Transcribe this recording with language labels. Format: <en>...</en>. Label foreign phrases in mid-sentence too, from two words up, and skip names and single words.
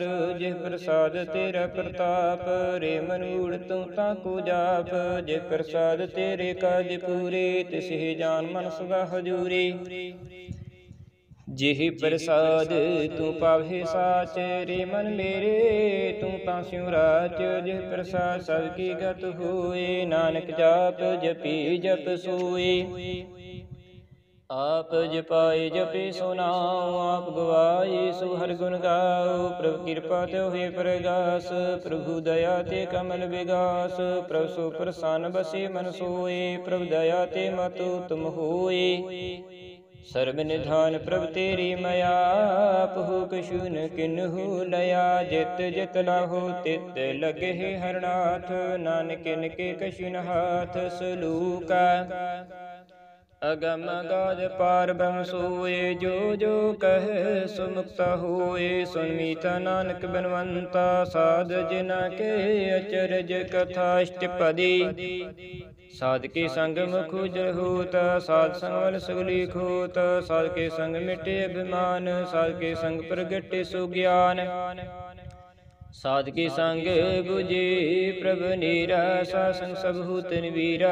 <pa>ਜਿਹ ਪ੍ਰਸਾਦ ਤੇਰਾ ਪ੍ਰਤਾਪ, ਰੇ ਮਨੂੜ ਤੂ ਤਾਕੋ ਜਾਪ। ਜਿਹ ਪ੍ਰਸਾਦ ਤੇਰੇ ਕਾਜ ਪੂਰੇ, ਤਿਸਹਿ ਜਾਨ ਮਨ ਸਦਾ ਹਜੂਰੀ। ਜਿਹ ਪ੍ਰਸਾਦ ਤੂ ਪਾਵਹਿ ਸਾਚ, ਰੇ ਮਨ ਮੇਰੇ ਤੂ ਤਾਂ ਸਿਉਂ ਰਾਚ। ਜਿਹ ਪ੍ਰਸਾਦ ਸਬ ਕੀ ਗਤ ਹੋਏ, ਨਾਨਕ ਜਾਪ ਜਪੀ ਜਪ ਸੋਏ। ਆਪ ਜਪਾਏ ਜਪੇ ਸੋ ਨਾਮ, ਆਪ ਗਵਾਏ ਸੋ ਹਰ ਗੁਣ ਗਾਓ। ਪ੍ਰਭੂ ਕ੍ਰਿਪਾ ਤੇ ਹੋਏ ਪ੍ਰਗਾਸ, ਪ੍ਰਭੂ ਦਇਆ ਤੇ ਕਮਲ ਵਿਗਾਸ। ਪ੍ਰਭੂ ਸੋ ਪ੍ਰਸੰਨ ਬਸੇ ਮਨ ਸੋਏ, ਪ੍ਰਭੂ ਦਇਆ ਤੇ ਮਤੁ ਤੁਮ ਹੋਏ। ਸਰਵ ਨਿਧਾਨ ਪ੍ਰਭੂ ਤੇਰੀ ਮਇਆ, ਆਪਹੁ ਕਛੁ ਨ ਕਿਨ੍ਹੁ ਲਇਆ। ਜਿਤ ਜਿਤ ਲਾਹੋ ਤਿਤ ਲਗੇ ਹਰਨਾਥ, ਨਾਨਕ ਇਨਕੇ ਕਛੁ ਨ ਹਾਥ ਸਲੂਕਾ। ਅਗਮ ਅਗਾਧ ਪਾਰ ਬ੍ਰਹਮ ਸੋਏ, ਜੋ ਜੋ ਕਹ ਸੋ ਮੁਕਤਾ ਹੋਏ। ਸੁਨ ਮੀਤਾ ਨਾਨਕ ਬਨਵੰਤਾ, ਸਾਧ ਜਿਨਾ ਕੇ ਅਚਰਜ ਕਥਾ ਅਸ਼ਟਪਦੀ। ਸਾਧ ਕੇ ਸੰਗ ਮੁਖ ਉਜਰ ਹੋਤ, ਸਾਧ ਸੰਗ ਵਲ ਸਗਲੀ ਖੋਤ। ਸਾਧ ਕੇ ਸੰਗ ਮਿਟੇ ਅਭਿਮਾਨ, ਸਾਧ ਕੇ ਸੰਗ ਪ੍ਰਗਟੇ ਸੁਗਿਆਨ। ਸਾਧ ਕੇ ਸੰਗ ਬੁਝੇ ਪ੍ਰਭੂ ਨੀਰਾ, ਸਾਧ ਸੰਗ ਸਬ ਭੂਤ ਵੀਰਾ।</pa>